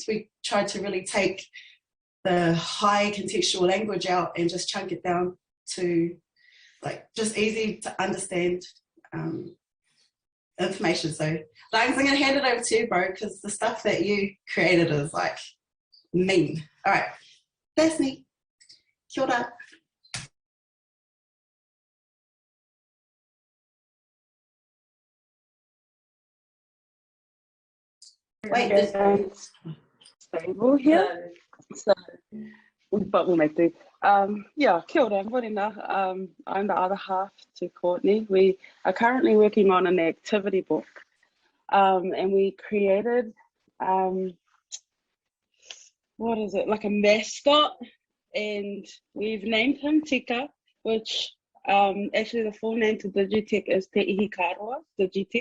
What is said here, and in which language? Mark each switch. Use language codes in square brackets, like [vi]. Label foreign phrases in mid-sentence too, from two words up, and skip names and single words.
[en] We tried to really take the high contextual language out and just chunk it down to like just easy to understand information. So Langs, I'm going to hand it over to you, bro, because the stuff that you created is like mean. All right, that's me. [mi] Kia ora. [en] Wait, there's stable here, so but we'll make do. Yeah, [mi] kia ora, morena. [en] I'm the other half to Courtney. We are currently working on an activity book, and we created what is it, like a mascot, and we've named him Tika, which actually the full name to Digitech is Te Ihi Kāroa, Digitech.